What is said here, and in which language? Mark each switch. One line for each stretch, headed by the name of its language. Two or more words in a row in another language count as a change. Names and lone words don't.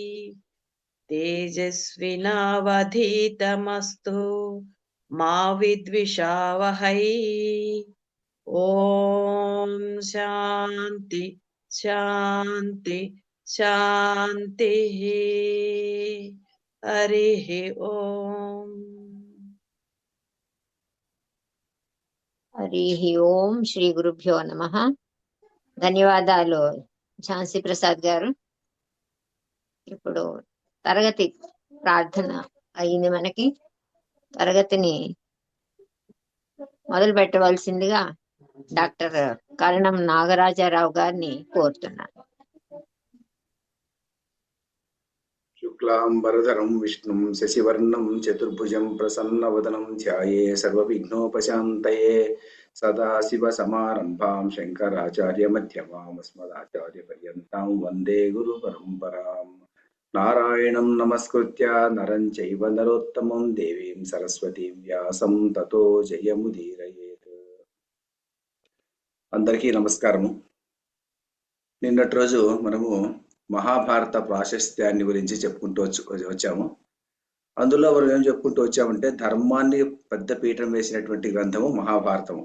Sanskrit: तेजस्विनावधीतमस्तु मा विद्विषावहै ओम शांति शांति शांतिः हरिः ओम హరి ఓం శ్రీ గురుభ్యో నమః.
Telugu: ధన్యవాదాలు ఝాన్సీ ప్రసాద్ గారు. ఇప్పుడు తరగతి ప్రార్థన అయింది. మనకి తరగతిని మొదలు పెట్టవలసిందిగా డాక్టర్ కరణం నాగరాజారావు గారిని కోరుతున్నాను.
Sanskrit: శుక్లాంబరధరం విష్ణుం శశివర్ణం చతుర్భుజం ప్రసన్నవదనం ధ్యాయే సర్వవిఘ్నోపశాంతయే సదాశివసమారంభాం శంకరాచార్యమధ్యమాం అస్మదాచార్యపర్యంతాం వందే గురు పరంపరాం. నారాయణం నమస్కృత్య నరం చైవ నరోత్తమం దేవీం సరస్వతీం వ్యాసం తతో జయముదీరయేత్.
Telugu: అందరికీ నమస్కారము. నిన్నటి రోజు మనము మహాభారత ప్రాశస్త్యాన్ని గురించి చెప్పుకుంటూ వచ్చాము. అందులో మనం ఏం చెప్పుకుంటూ వచ్చామంటే ధర్మాన్ని పెద్ద పీఠం వేసినటువంటి గ్రంథము మహాభారతము.